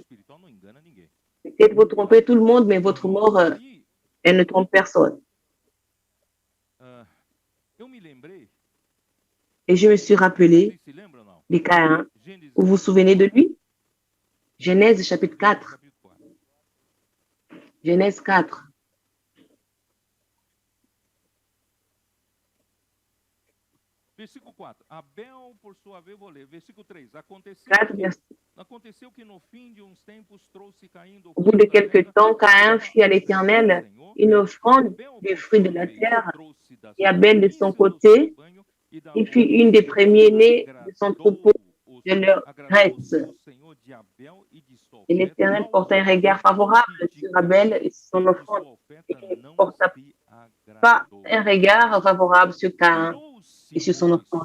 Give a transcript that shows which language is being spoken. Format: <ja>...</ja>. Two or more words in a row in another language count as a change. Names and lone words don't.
<fr>Peut-être vous trompez tout le monde, mais votre mort, elle ne trompe personne. Et je me suis rappelé des Caïn. Vous vous souvenez de lui? Genèse chapitre 4. Genèse 4.</fr> <pt>Versículo 4. Abel, por sua vez, vou ler. Versículo 3. Aconteceu que no fim de uns tempos trouxe Caim do.</pt> <fr>Au bout de quelque temps, Caïn fit à l'Éternel une offrande du fruit de la terre, et Abel de son côté, il fit une des premiers-nés de son troupeau de leur graisse. Et l'Éternel porta un regard favorable sur Abel et son offrande, et il ne porta pas un regard favorable sur Caïn et sur son offrande.</fr>